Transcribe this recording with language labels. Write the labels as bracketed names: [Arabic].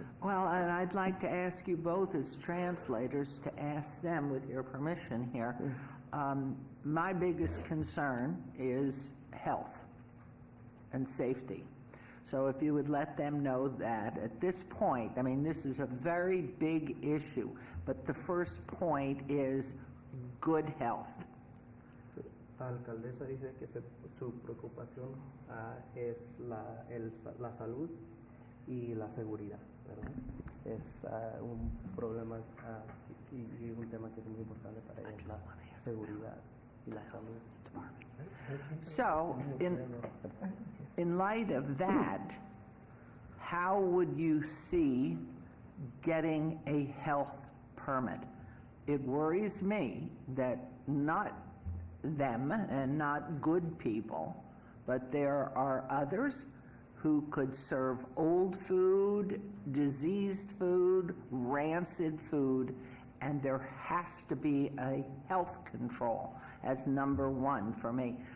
[English] Well, and I'd like to ask you both as translators to ask them, with your permission here. My biggest concern is health. and safety. So if you would let them know that at this point, I mean, this is a very big issue, but the first point is good health. [Spanish] La alcaldesa dice que su preocupación es la salud y la seguridad, ¿verdad? Es un problema y un tema que es muy importante para ella, la seguridad y la salud. [English] So, in light of that, how would you see getting a health permit? It worries me that not them and not good people, but there are others who could serve old food, diseased food, rancid food, and there has to be a health control as number one for me.